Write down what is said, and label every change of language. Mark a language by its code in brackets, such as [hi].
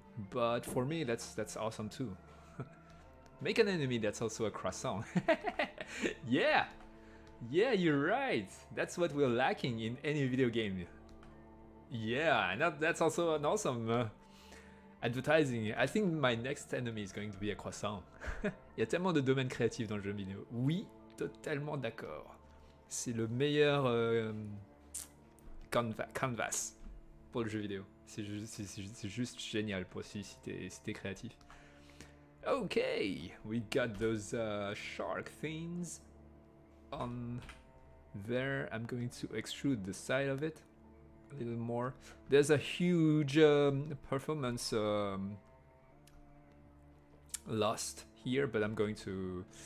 [en] But for me, that's awesome too. Make an enemy that's also a croissant. Yeah! Yeah, you're right. That's what we're lacking in any video game. Yeah, and that's also an awesome advertising. I think my next enemy is going to be a croissant. [fr] Il y a tellement de domaines créatifs dans le jeu vidéo. Oui, totalement d'accord. C'est le meilleur canvas pour le jeu vidéo. C'est juste génial pour si t'es créatif. [en] Okay, we got those shark things on there. I'm going to extrude the side of it a little more. There's a huge performance lost here, but I'm going to.